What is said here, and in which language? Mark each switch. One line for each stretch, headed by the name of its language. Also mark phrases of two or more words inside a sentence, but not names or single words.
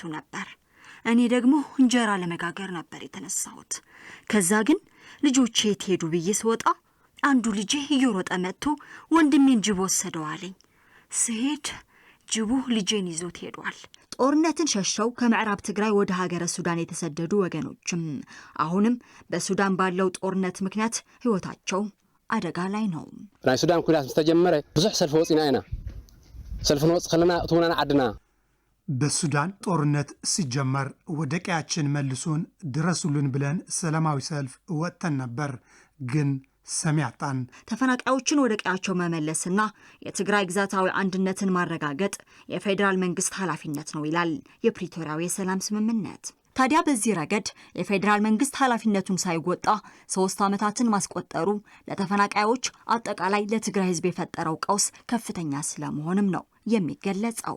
Amharic: ነበር። እኔ ደግሞ እንጀራ ለመጋገር ነበር የተነሳሁት። ከዛ ግን ልጆቼ የት ሄዱ ብዬ ስወጣ አንዱ ልጄ እየሮጠ መጥቶ ወንድሜን ጅብ ወሰደው አለኝ። ስሄድ ጅቡ ልጄን ይዞት ሄዷል። ጦርነትን ሸሽተው ከምዕራብ ትግራይ ወደ ሀገረ ሱዳን የተሰደዱ ወገኖችም አሁንም በሱዳን ባለው ጦርነት ምክንያት ህይወታቸው አደጋ ላይ ነው።
Tigrinya: ናይ ሱዳን ኩናት ተጀመረ ብዙሕ ሰልፍ ወጽና ኢና ሰልፍ ወጽ ከለና እቱና አድና
Amharic: በሱዳን ጦርነት ሲጀመር ወደ ቀያችን መልሱን ድረሱልን ብለን ሰላማዊ ሰልፍ ወጥተን ነበር፣ ግን ሰሚ አጣን። ተፈናቃዮችን ወደ ቀያቸው መመለስና የትግራይ ግዛታዊ አንድነትን ማረጋገጥ የፌዴራል መንግስት ኃላፊነት ነው ይላል የፕሪቶሪያው የሰላም ስምምነት። ታዲያ በዚህ ረገድ የፌዴራል መንግስት ኃላፊነቱን ሳይወጣ 3 ዓመታትን ማስቆጠሩ ለተፈናቃዮች አጠቃላይ ለትግራይ ህዝብ የፈጠረው ቀውስ ከፍተኛ ስለመሆንም ነው የሚገለጸው።